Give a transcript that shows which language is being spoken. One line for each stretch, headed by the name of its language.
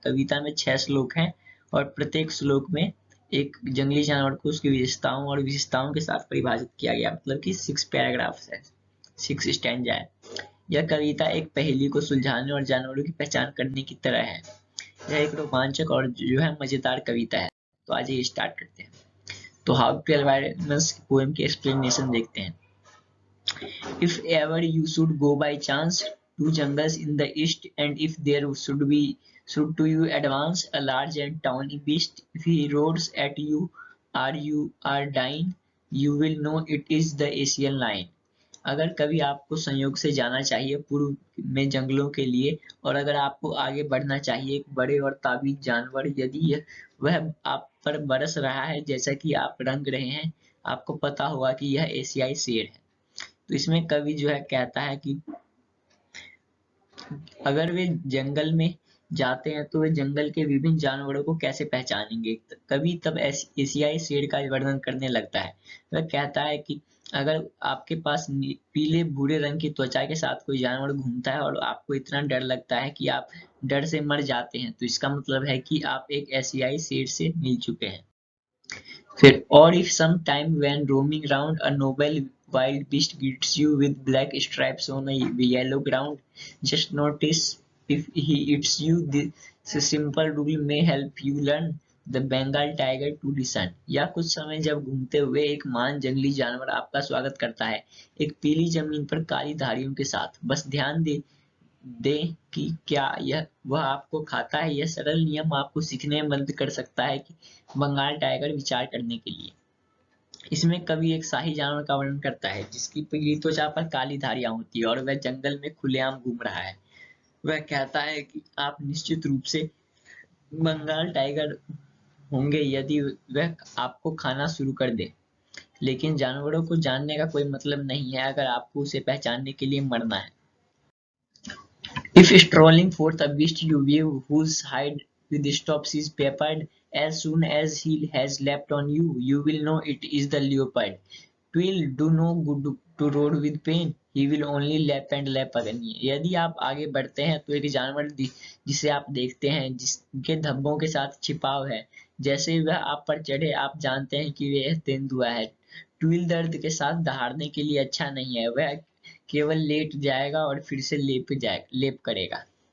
Hindi: कविता में 6 श्लोक हैं और प्रत्येक श्लोक में एक जंगली जानवर को उसकी विशेषताओं और विशेषताओं के साथ परिभाषित किया गया, मतलब कि 6 पैराग्राफ्स है, 6 स्टैंजा है। यह कविता एक पहेली को सुलझाने और जानवरों की पहचान करने की तरह है। यह एक रोमांचक और जो है मजेदार कविता है। तो आज ये स्टार्ट करते हैं। तो how to tell wild animals poem की एक्सप्लेनेशन देखते हैं।
English: If ever you should go by chance to jungles in the east, and if there should to you advance a large and tawny beast, if he roars at you, you are dying, you will know it is the Asian lion.
Hindi: अगर कभी आपको संयोग से जाना चाहिए पूर्व में जंगलों के लिए, और अगर आपको आगे बढ़ना चाहिए एक बड़े और ताबीज जानवर, यदि वह आप पर बरस रहा है जैसा कि आप रंग रहे हैं, आपको पता होगा कि यह एशियाई शेर है। तो इसमें कवि जो है कहता है कि अगर वे जंगल में जाते हैं तो वे जंगल के विभिन्न जानवरों को कैसे पहचानेंगे। कवि तब एशियाई शेर का वर्णन करने लगता है। वह कहता है कि अगर आपके पास पीले भूरे रंग की त्वचा के साथ कोई जानवर घूमता है और आपको इतना डर लगता है कि आप डर से मर जाते हैं, तो इसका मतलब है कि आप एक एशियाई शेर से मिल चुके हैं।
English: फिर or if some time when roaming round a noble wild beast greets you with black stripes on a yellow ground, just notice if he eats you. This simple rule may help you learn the Bengal tiger to listen.
Hindi: या कुछ समय जब घूमते हुए एक महान जंगली जानवर आपका स्वागत करता है एक पीली जमीन पर काली धारियों के साथ, बस ध्यान दे कि क्या यह वह आपको खाता है। यह सरल नियम आपको सीखने में मदद कर सकता है कि बंगाल टाइगर विचार करने के लिए। इसमें कवि एक शाही जानवर का वर्णन करता है जिसकी पीली त्वचा पर काली धारियां होती है और वह जंगल में खुलेआम घूम रहा है। वह कहता है कि आप निश्चित रूप से बंगाल टाइगर होंगे यदि वह आपको खाना शुरू कर दे, लेकिन जानवरों को जानने का कोई मतलब नहीं है अगर आपको उसे पहचानने के लिए मरना है।
English: If strolling forth a beast you view, whose hide with stops is peppered, as soon as he has leapt on you, you will know it is the leopard. 'Twill do no good to roar with pain, he will only lap and lap again.
Hindi: यदि आप आगे बढ़ते हैं तो एक जानवर जिसे आप देखते हैं जिसके धब्बों के साथ छिपाव है, जैसे ही वह आप पर चढ़े आप जानते हैं कि वह तेंदुआ है। ट्विल दर्द के साथ दहाड़ने के लिए अच्छा नहीं है, वह केवल लेट जाएगा और फिर से लेप करेगा।